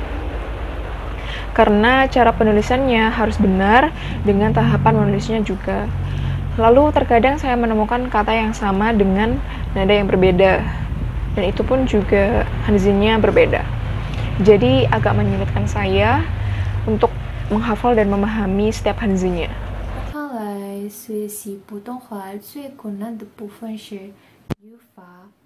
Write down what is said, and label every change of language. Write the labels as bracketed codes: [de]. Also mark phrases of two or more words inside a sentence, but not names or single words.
[id] Karena cara penulisannya harus benar dengan tahapan menulisnya juga. Lalu terkadang saya menemukan kata yang sama dengan nada yang berbeda. Dan itu pun juga Hanse-nya berbeda. Jadi agak menyulitkan saya untuk menghafal dan memahami setiap Hanse-nya. [zh] 看来学习普通话最困难的部分是语法。